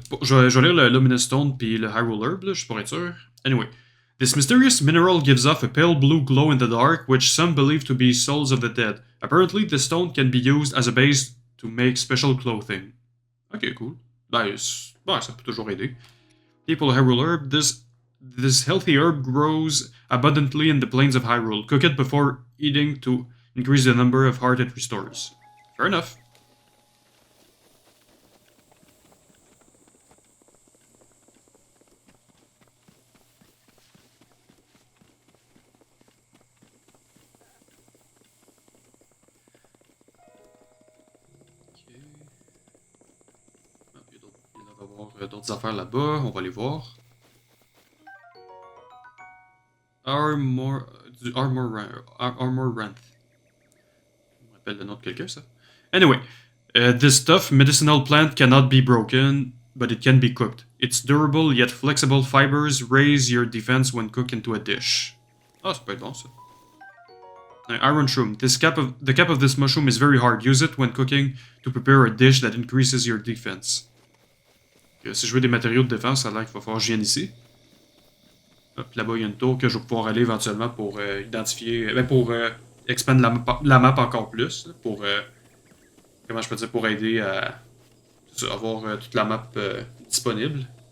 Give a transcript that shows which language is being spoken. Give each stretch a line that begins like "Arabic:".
French: je vais lire le Luminous Stone puis le Hyrule Herb, là, juste pour être sûr.
English: Anyway, this mysterious mineral gives off a pale blue glow in the dark, which some believe to be souls of the dead. Apparently, the stone can be used as a base to make special clothing. Ok, cool.
French: Ben, ça peut toujours aider.
English: People Hyrule Herb, this healthy herb grows abundantly in the plains of Hyrule. Cook it before eating to increase the number of heart it restores. Fair enough.
French: Il doit y avoir d'autres affaires là-bas, on va les voir. Armor Ranth. On rappelle le nom de quelqu'un, ça.
English: Anyway, this tough medicinal plant cannot be broken, but it can be cooked. Its durable yet flexible fibers raise your defense when cooked into a dish.
French: Ah, ça peut être bon, ça.
English: Iron Shroom. The cap of this mushroom is very hard. Use it when cooking to prepare a dish that increases your defense.
French: Si je veux des matériaux de défense, ça a l'air qu'il va falloir que je vienne ici. Hop, là-bas, il y a une tour que je vais pouvoir aller éventuellement pour identifier... pour expand la map encore plus. Là, pour... comment je peux dire? Pour aider à avoir toute la map disponible.